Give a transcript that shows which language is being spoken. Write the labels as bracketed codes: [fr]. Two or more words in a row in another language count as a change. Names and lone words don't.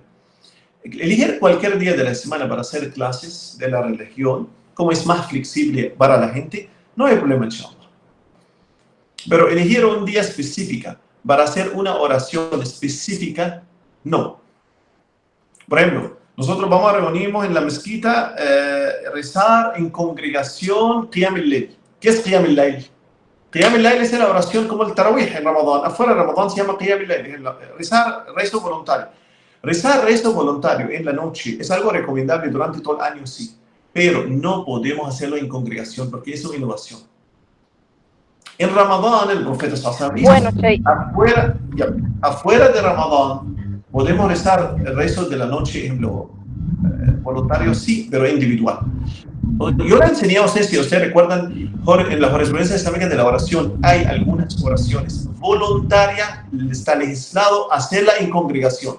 [es] Elegir cualquier día de la semana para hacer clases de la religión, como es más flexible para la gente, no hay problema, inshallah. Pero elegir un día específico para hacer una oración específica, no. Por ejemplo, nosotros vamos a reunirnos en la mezquita, rezar en congregación [ar] قيام الليل. [es] ¿Qué es [ar] قيام الليل? قيام الليل [es] es la oración como el Tarawih en Ramadán. Afuera de Ramadán se llama [ar] قيام الليل, [es] rezar rezo voluntario. Rezar rezo voluntario en la noche es algo recomendable durante todo el año, sí. Pero no podemos hacerlo en congregación porque eso es innovación. En Ramadán, el profeta [ar] صلى الله عليه وسلم, [es] afuera de Ramadán, podemos rezar el rezo de la noche en lo voluntario, sí, pero individual. Yo le enseñé a ustedes, si ustedes recuerdan, en la jurisprudencia islámica de la oración, hay algunas oraciones voluntarias, está legislado hacerla en congregación.